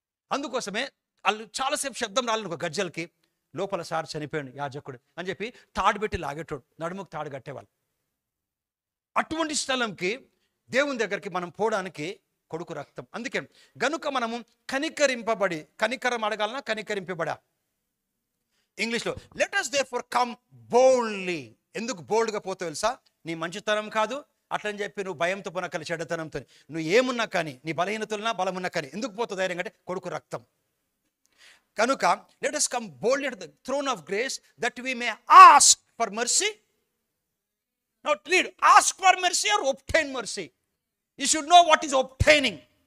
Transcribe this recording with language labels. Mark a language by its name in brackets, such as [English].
[Telugu] అందుకోసమే వాళ్ళు చాలాసేపు శబ్దం రాలేదనుకో గజ్జలకి, లోపల సార్ చనిపోయాడు యాజకుడు అని చెప్పి తాడు పెట్టి లాగేటోడు, నడుముకు తాడు కట్టేవాళ్ళు. అటువంటి స్థలంకి దేవుని దగ్గరికి మనం పోవడానికి కొడుకు రక్తం. అందుకే గనుక మనము కనికరింపబడి, కనికరం అడగాలన్నా కనికరింపబడా. [English] ఇంగ్లీష్లో let us therefore come boldly. [Telugu] ఎందుకు బోల్డ్గా పోతావు తెలుసా? నీ మంచితనం కాదు అట్లని చెప్పి నువ్వు భయంతో పోనక్కలి, చెడ్డతనంతో, నువ్వు ఏమున్నా కానీ, నీ బలహీనతలున్నా బలమున్నా కానీ ఎందుకు పోతావు ధైర్యంగా అంటే కొడుకు రక్తం. [English] కనుక let us come boldly to the throne of grace that we may ask for mercy. Not read, ask for mercy or obtain mercy. You should know what is obtaining.